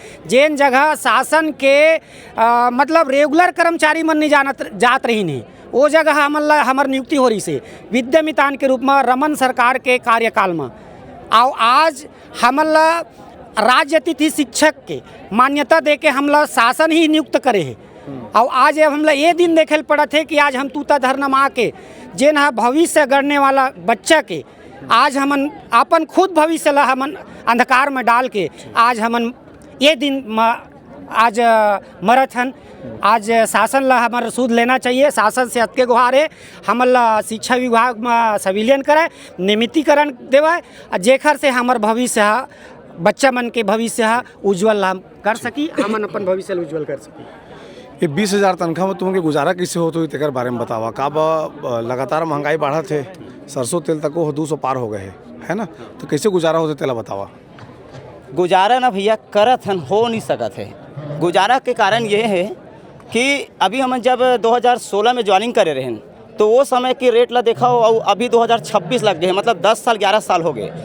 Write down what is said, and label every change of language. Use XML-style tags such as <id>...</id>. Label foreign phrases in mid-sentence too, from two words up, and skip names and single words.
<hne>जेन जगह शासन के मतलब रेगुलर कर्मचारी मन नहीं जात रही नहीं, वो जगह हमार नियुक्ति हो रही से विद्यामितान के रूप में रमन सरकार के कार्यकाल में। और आज हमला राज्य अतिथि शिक्षक के मान्यता दे के हमला शासन ही नियुक्त करे है। और आज हमला ये दिन देखे पड़ा थे कि आज हम तूता धरना में आके जेन है भविष्य गढ़ने वाला बच्चा के आज हमन अपन खुद भविष्य ला हमन अंधकार में डाल के आज हमन ये दिन आज मरत हन। आज शासन ला हमारा सूद लेना चाहिए। शासन से अतके गुहार है हमला शिक्षा विभाग में संविलियन करे, नियमितीकरण देवा, जेखर से हमार भविष्य बच्चा मन के भविष्य उज्जवल हम कर सकी, हमन अपन भविष्य उज्जवल कर सकी। ये 20,000 तनख्वाह में तुमके गुजारा कैसे होते हुई तेकर बारे में बतावा। का लगातार महंगाई बढ़ा थे, सरसों तेल तक वो 200 पार हो गए है ना, तो कैसे गुजारा होते तेला बतावा। गुजारा ना भैया करत हन, हो नहीं सकत है। गुजारा के कारण ये है कि अभी हम जब 2016 में ज्वाइनिंग करे रहें तो वो समय की रेट ला देखा हो और अभी 2026 लग गए, मतलब 10 साल 11 साल हो गए।</hne>